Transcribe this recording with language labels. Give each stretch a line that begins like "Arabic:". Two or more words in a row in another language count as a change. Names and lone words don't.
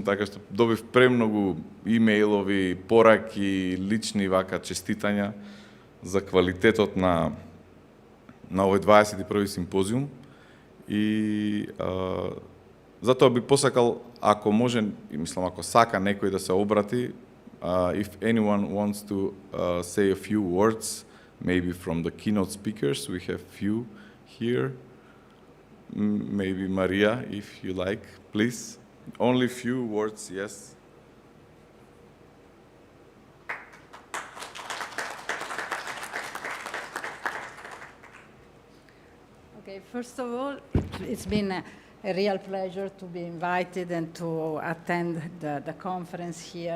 Macedonian: така, што добив премногу имејлови, пораки, лични вака честитања за квалитетот на овој 21 симпозиум и затоа би посакал, ако може, мислам, ако сака некој да се обрати,
English: if anyone wants to say a few words, maybe from the keynote speakers, we have few here. Maybe Maria, if you like, please. Only few words, yes. Okay, first of all, it's been a real pleasure to be invited and to attend the conference here.